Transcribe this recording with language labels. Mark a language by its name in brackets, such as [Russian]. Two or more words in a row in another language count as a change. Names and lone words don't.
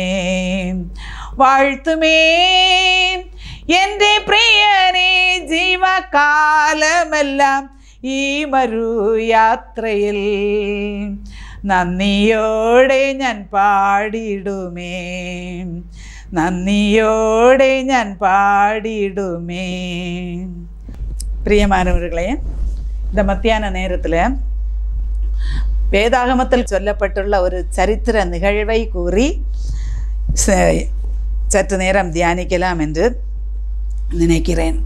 [Malayalam] വാഴ്ത്തുമേ എൻ്റെ പ്രിയനേ, ജീവകാലമെല്ലാം ഈ മരുയാത്രയിൽ നന്ദിയോടെ ഞാൻ പാടിടുമേ, നന്ദിയോടെ ഞാൻ പാടിടുമേ. [Tamil] பிரியமானவர்களே, இந்த மத்தியான நேரத்தில் வேதாகமத்தில் சொல்லப்பட்டுள்ள ஒரு சரித்திர நிகழ்வை கூறி சற்று நேரம் தியானிக்கலாம் என்று நினைக்கிறேன்.